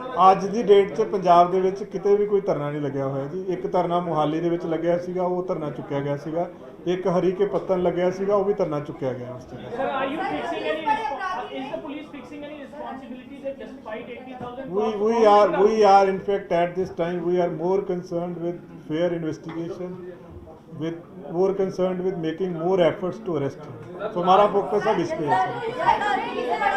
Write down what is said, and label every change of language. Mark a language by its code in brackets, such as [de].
[pa] ਅੱਜ ਦੀ ਡੇਟ 'ਚ ਪੰਜਾਬ ਦੇ ਵਿੱਚ ਕਿਤੇ ਵੀ ਕੋਈ ਧਰਨਾ ਨਹੀਂ ਲੱਗਿਆ ਹੋਇਆ ਜੀ। ਇੱਕ ਧਰਨਾ ਮੁਹਾਲੀ ਦੇ ਵਿੱਚ ਲੱਗਿਆ ਸੀਗਾ, ਉਹ ਧਰਨਾ ਚੁੱਕਿਆ ਗਿਆ ਸੀਗਾ। ਇੱਕ ਹਰੀ ਕੇ ਪੱਤਨ ਲੱਗਿਆ ਸੀਗਾ, ਉਹ ਵੀ ਧਰਨਾ ਚੁੱਕਿਆ ਗਿਆ ਉਸ ਜਗ੍ਹਾ। [en] Sir, are you fixing any? Is the police fixing any responsibility that despite 80,000? We are in fact at this time we are more concerned with fair investigation, more concerned with making more efforts to arrest him. [hi] So हमारा focus अब इस पे है।